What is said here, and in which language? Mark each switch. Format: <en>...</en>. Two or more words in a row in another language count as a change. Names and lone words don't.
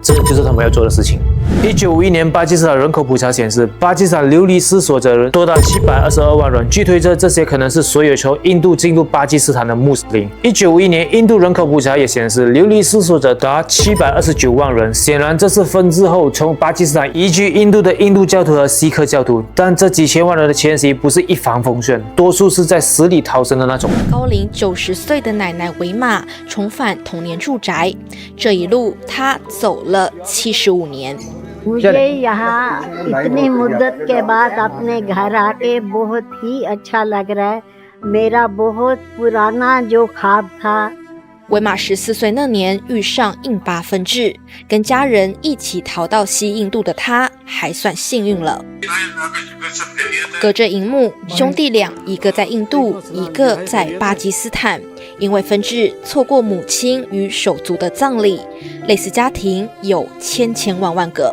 <zh>这就是他们要做的事情。1951年巴基斯坦人口普查显示，巴基斯坦流离失所者人多达722万人，据推测，这些可能是所有从印度进入巴基斯坦的穆斯林。1951年印度人口普查也显示，流离失所者达729万人，显然这是分治后从巴基斯坦移居印度的印度教徒和锡克教徒。但这几千万人的迁徙不是一帆风顺，多数是在死里逃生的那种。高龄90岁的奶奶维玛重返童年住宅，这一路她走了75年。</zh> <hi>मुझे यहाँ इतनी मुद्दत के बाद अपने घर आके बहुत ही अच्छा लग रहा है। मेरा बहुत पुराना जो ख्वाब था。</hi> <zh>维玛14岁那年遇上印巴分治，跟家人一起逃到西印度的她还算幸运了。隔着荧幕，兄弟俩一个在印度，一个在巴基斯坦，因为分治错过母亲与手足的葬礼，类似家庭有千万个。</zh>